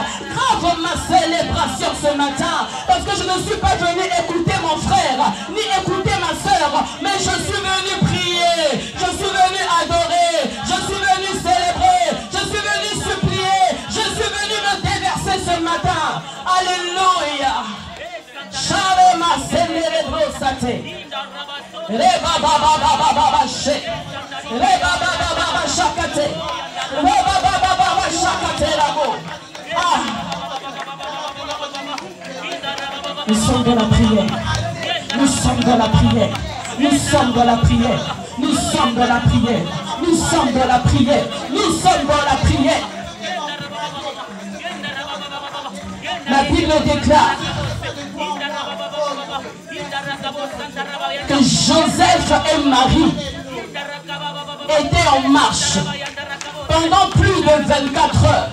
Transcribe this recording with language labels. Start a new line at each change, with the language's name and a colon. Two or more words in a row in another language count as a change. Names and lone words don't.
French: Grave ma célébration ce matin. Parce que je ne suis pas venu écouter mon frère, ni écouter ma soeur, mais je suis venu prier, je suis venu adorer, je suis venu célébrer, je suis venu supplier, je suis venu me déverser ce matin. Alléluia. Shalom Sate. Reba baba baba baba she. Reba baba baba shakate. Reba baba baba shakate rabo. Ah. Nous sommes dans la prière. Nous sommes dans la prière. Nous sommes dans la prière. Nous sommes dans la prière. Nous sommes dans la prière. Nous sommes dans la prière. La Bible déclare que Joseph et Marie étaient en marche pendant plus de 24 heures.